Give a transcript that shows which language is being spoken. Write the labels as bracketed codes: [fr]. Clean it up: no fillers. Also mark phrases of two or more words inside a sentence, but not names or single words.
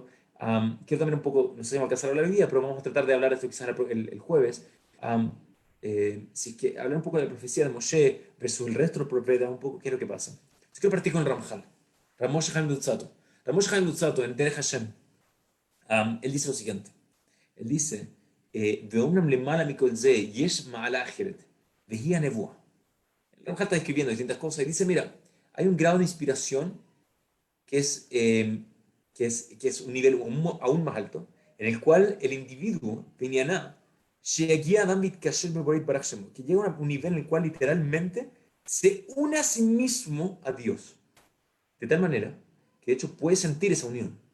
[es] Quiero también un poco, no sé si vamos a alcanzar a hablar hoy día, pero vamos a tratar de hablar de esto quizás el jueves. Am, si es que hablar un poco de la profecía de Moshe versus el resto de los profetas, un poco qué es lo que pasa. Yo quiero partir con el Ramjal, Ramoshe Chaim Luzzatto. Ramoshe Chaim Luzzatto en Derech Hashem, él dice lo siguiente. Él dice, [he] ואומנם למעלה מכל זה יש מעלה אחרת, והיא הנבואה. [es] El Ramjal está describiendo distintas cosas y dice, mira, hay un grado de inspiración que es un nivel aún más alto, en el cual el individuo, Binyaná, llega a que llega a un nivel en el cual literalmente se une a sí mismo a Dios, de tal manera que de hecho puede sentir esa unión.